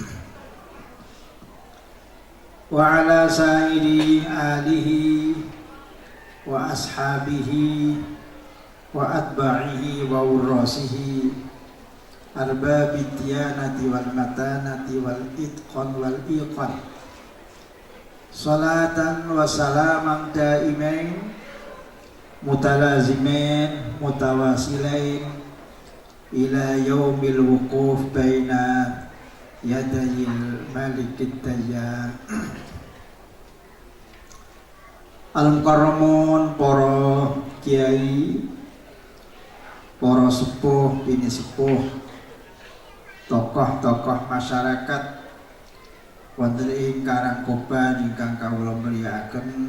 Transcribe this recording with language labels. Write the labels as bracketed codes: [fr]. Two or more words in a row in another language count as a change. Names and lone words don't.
[ar] وعلى سائر آله وأصحابه وأتباعه وورّاثه أرباب الديانة والمتانة والإتقان والإيقان صلاةً وسلامًا دائمين متلازمين متواصلين إلى يوم الوقوف بين يدي الملك الديان. [jv] Al-Mukarramun, para kiai, para sepuh, bini sepuh, tokoh-tokoh masyarakat wonten ing Karangkoban ingkang kawula mulyakaken,